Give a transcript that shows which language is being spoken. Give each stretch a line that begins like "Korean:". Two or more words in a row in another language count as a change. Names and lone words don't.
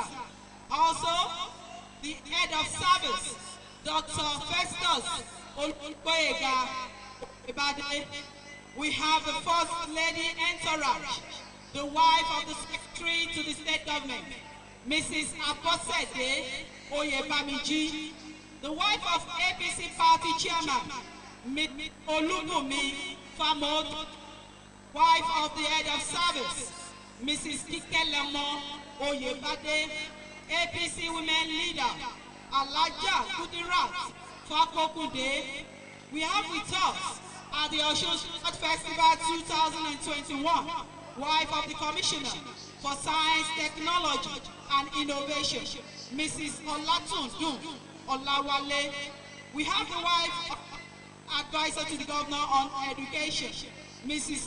English: Also, the Head of Service, Dr. Festus Olukoyega Ibade. We have the First Lady Entourage, the wife of the Secretary to the State Government, Mrs. Aposede Oyebamiji, the wife of APC Party Chairman, Olubumi Famod, wife of the Head of Service, Mrs. Kikelemo Oyebade, APC Women Leader, Alaja Kudirat Fakokude. We have with us at the Osun Sport Festival 2021, wife of the Commissioner for Science, Technology and Innovation, Mrs. Olatundun Olawale. We have the wife advisor to the Governor on Education, Mrs.